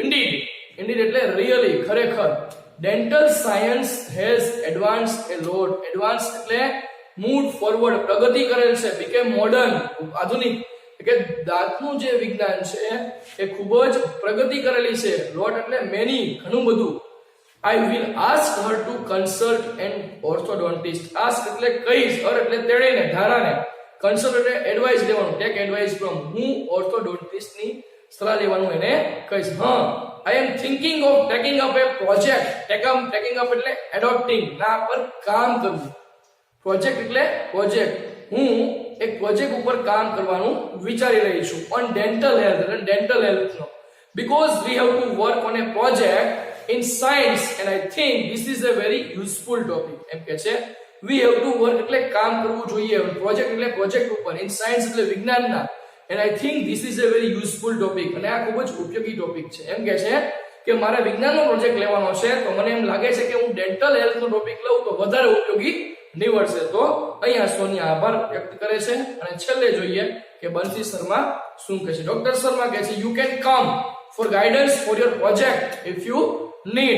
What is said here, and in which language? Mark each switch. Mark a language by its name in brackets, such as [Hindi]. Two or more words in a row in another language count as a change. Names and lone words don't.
[English] ઇન્ડીડ એટલે રિયલી, ખરેખર. dental science has advanced a lot. [Gujarati] એડવાન્સ એટલે [English] move forward, [Gujarati] પ્રગતિ કરેલ છે. [English] became modern, આધુનિક. [Gujarati] કે દાંતનું જે વિજ્ઞાન છે એ ખૂબ જ પ્રગતિ કરેલી છે. લોટ એટલે મેની, ઘણું બધું. [English] I will ask her to consult an orthodontist. [Gujarati] Ask એટલે કહીશ, her એટલે તેડીને, ધારાને. Consult એટલે એડવાઇસ લેવાનું, [English] take advice from. [Gujarati] હું ઓર્થોડોન્ટિસ્ટ ની સલાહ લેવાનું એને કહીશ. હા, [English] I am thinking of taking up a project. Taking up એટલે adopting, [Gujarati] ના પર કામ કરવું. પ્રોજેક્ટ એટલે પ્રોજેક્ટ. હું એક પ્રોજેક્ટ ઉપર કામ કરવાનું વિચારી રહી છું. [English] on dental health એટલે dental healthનો. Because we have to work on a project in science and I think this is a very useful topic. [Gujarati] એમ કે છે [English] we have to work [Gujarati] એટલે કામ કરવું જોઈએ, પ્રોજેક્ટ એટલે પ્રોજેક્ટ ઉપર, [English] in science [Gujarati] એટલે વિજ્ઞાનના, [English] and I think this is a very useful topic. [Gujarati] અને આ ખૂબ જ ઉપયોગી ટોપિક છે. એમ કે છે કે મારે વિજ્ઞાનનો પ્રોજેક્ટ લેવાનો છે તો મને એમ લાગે છે કે હું [English] dental healthનો [Gujarati] ટોપિક લઉં તો વધારે ઉપયોગી નીવડશે. તો અહીંયા સોનિયા આભાર વ્યક્ત કરે છે. અને છેલ્લે જોઈએ કે બંસી શર્મા શું કહે છે. [English] ડોક્ટર શર્મા [Gujarati] કહે છે [English] you can come for guidance for your project if you need.